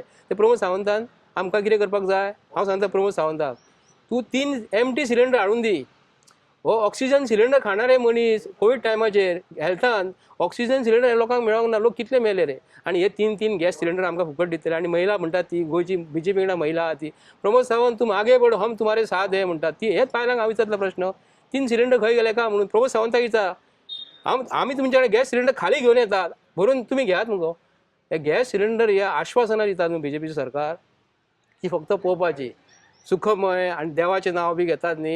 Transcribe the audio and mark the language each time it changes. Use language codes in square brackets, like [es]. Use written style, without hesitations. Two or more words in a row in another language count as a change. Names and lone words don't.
[kok] ते प्रमोद सावंतान आमकां कितें करपाक जाय, हांव सांगता प्रमोद सावंताक, तूं 3 empty सिलिंडर हाडून दी. हो ऑक्सिजन सिलिंडर खाणारे मनीस कोविड टायमाचेर हेल्थान ऑक्सिजन सिलिंडर लोकांक मेळोंक ना, लोक कितले मेले रे. आनी हे 3 गॅस सिलिंडर आमकां फुकट दितले. आनी महिला म्हणटात ती गोंयची BJP कडल्यान महिला आहा ती प्रमोद सावंत [hi] तुम आगे बढो हम तुम्हारे साथ है [kok] म्हणटात ती. हेच पायलांक हांव विचारतलो प्रश्न 3 सिलिंडर खंय गेले का म्हणून प्रमोद सावंताक विचार. आमी तुमच्या कडेन गॅस सिलिंडर खाली घेवन येतात भरून तुमी घेयात मुगो. हे गॅस सिलिंडर हे आश्वासनां दितात न्हू BJP सरकार, ती फक्त पळोवपाची सुखमय आणि देवाचें नांव बी घेतात न्ही.